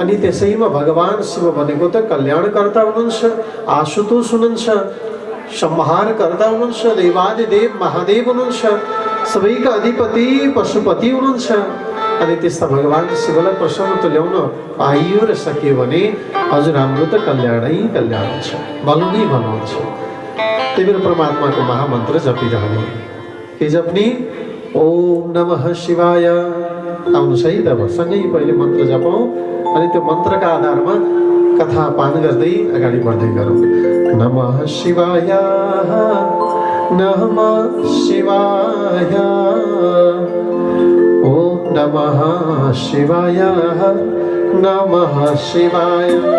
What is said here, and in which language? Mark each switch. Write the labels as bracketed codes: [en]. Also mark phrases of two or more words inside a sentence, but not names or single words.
[ne] अनि त्यसैमा भगवान शिव भनेको त कल्याणकर्ता हुनुहुन्छ, आशुतोष हुनुहुन्छ, संहारकर्ता हुनुहुन्छ, देवादिदेव महादेव हुनुहुन्छ, सबैका अधिपति पशुपति हुनुहुन्छ। अनि त्यस्ता भगवान शिवलाई प्रसन्न तुल्याउन पाइयो र सकियो भने हजुर हाम्रो त कल्याणै कल्याण हुन्छ, भलो नै भलो हुन्छ। त्यही भएर परमात्माको महामन्त्र जपिरहने। के जप्ने? [sa] ओम नमः शिवाय। [ne] आउनुहोस् है त, सँगै पहिले मन्त्र जपौँ अनि त्यो मन्त्रका आधारमा कथा पान गर्दै अगाडि बढ्दै गरौँ। [sa] नमः शिवाय नमः शिवाय ओम नमः शिवाय नमः शिवाय